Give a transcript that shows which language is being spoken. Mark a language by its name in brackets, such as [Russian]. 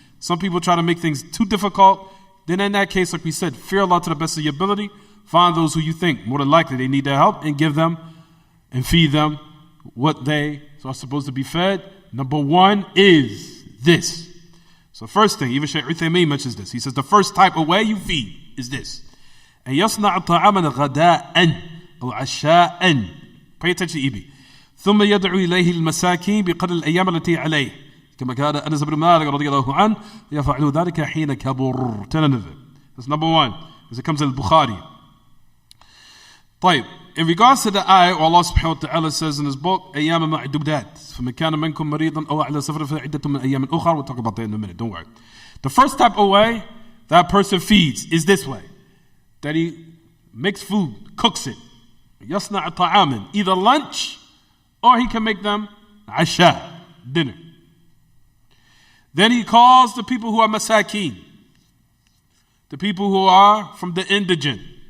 [English] Some people try to make things too difficult. Then in that case, like we said, fear Allah to the best of your ability. Find those who you think more than likely they need their help and give them and feed them what they are supposed to be fed. Number one is this. So first thing, even Shaykh Uthaymeen mentions this. He says the first type of way you feed is this. [Arabic] And يصنع طعاما غداء أو عشاء. [English] Pay attention, Ibi. [Arabic] ثم يدعو إليه المساكين بقدر الأيام التي عليه. كما كان أنس بن مالك رضي الله عنه يفعل ذلك حين كبر. [English] That's number one, as it comes in Bukhari. طيب, in regards to the ayah, Allah subhanahu wa ta'ala says in his book, [Arabic] أيام معدودات فمن كان منكم مريضا أو على سفر فعدة من أيام أخرى. [English] We'll talk about that in a minute, don't worry. The first type of way that person feeds is this way, that he makes food, cooks it. [Arabic] يصنع طعاما, [English] either lunch or he can make them عشاء, dinner. Then he calls the people who are masakeen, the people who are from the indigent.